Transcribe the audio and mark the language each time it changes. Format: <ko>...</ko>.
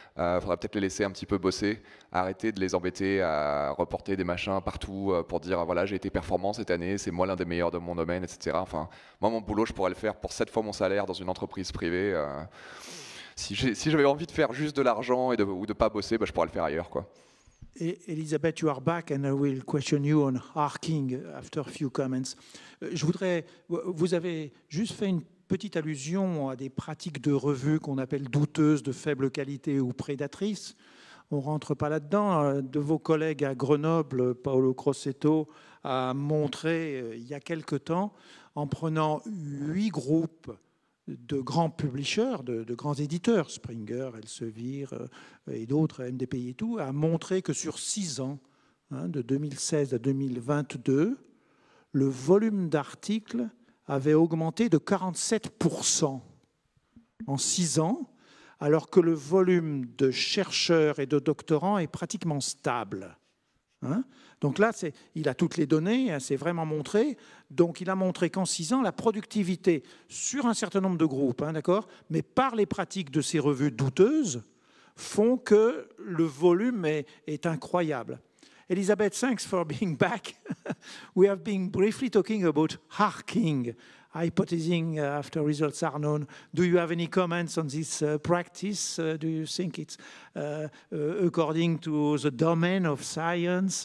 <fr>Il faudra peut-être les laisser un petit peu bosser, arrêter de les embêter à reporter des machins partout pour dire voilà, j'ai été performant cette année, c'est moi l'un des meilleurs de mon domaine, etc. Enfin, moi, mon boulot, je pourrais le faire pour 7 fois mon salaire dans une entreprise privée. Si j'avais envie de faire juste de l'argent ou de ne pas bosser, je pourrais le faire ailleurs, quoi.</fr> <en>Elisabeth, you are back and I will question you on hacking after a few comments.</en> <fr>Vous avez juste fait une petite allusion à des pratiques de revue qu'on appelle douteuses, de faible qualité ou prédatrices. On ne rentre pas là-dedans. Un de vos collègues à Grenoble, Paolo Crossetto, a montré il y a quelque temps, en prenant 8 groupes de grands publishers, de grands éditeurs, Springer, Elsevier et d'autres, MDPI et tout, a montré que sur 6 ans, de 2016 à 2022, le volume d'articles avait augmenté de 47% en 6 ans, alors que le volume de chercheurs et de doctorants est pratiquement stable. Donc là, il a toutes les données, c'est vraiment montré. Donc il a montré qu'en 6 ans, la productivité sur un certain nombre de groupes, d'accord, mais par les pratiques de ces revues douteuses, font que le volume est incroyable.</fr> <en>Elisabeth, thanks for being back. We have been briefly talking about hacking, hypothesizing after results are known. Do you have any comments on this practice? Do you think it's according to the domain of science?</en>